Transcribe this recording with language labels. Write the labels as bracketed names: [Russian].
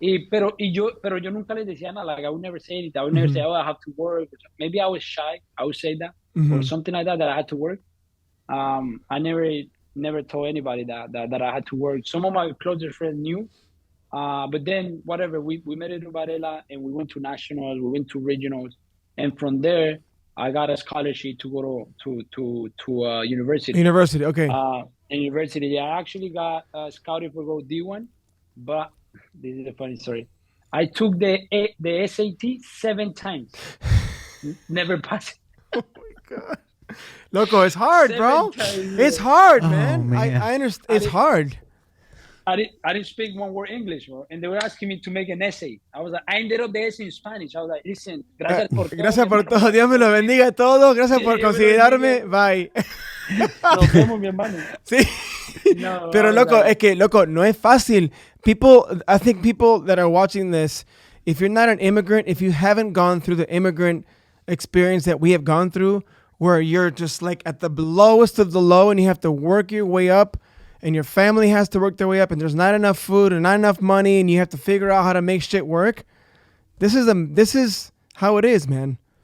[Spanish] Pero yo nunca les decía nada. [English] Like I would never say anything. I would never say, oh, I have to work. Maybe I was shy. I would say that or something like that I had to work. I never told anybody that I had to work. Some of my closest friends knew. But then whatever, we met in Varela and we went to nationals, we went to regionals, and from there I got a scholarship to go to university. University, okay. University, I actually got scouted for go D1, but this is a funny story. I took the SAT 7 times. Never passed. Oh my God. Loco, it's hard, bro. It's hard, man. I understand. It's hard. I didn't speak one word English, bro. And they were asking me to make an essay. I was like, I ended up the essay in Spanish. I was like, listen, [Spanish] gracias por todo. Gracias por todo. Dios me lo bendiga a todos. Gracias por considerarme. [English] Bye. [Spanish] Nos vemos, mi hermano. Sí. No, pero loco, es que, loco, no es fácil. [English] I think people that are watching this, if you're not an immigrant, if you haven't gone through the immigrant experience that we have gone through, where you're just like at the lowest of the low and you have to work your way up and your family has to work their way up and there's not enough food and not enough money and you have to figure out how to make shit work. This is how it is, man.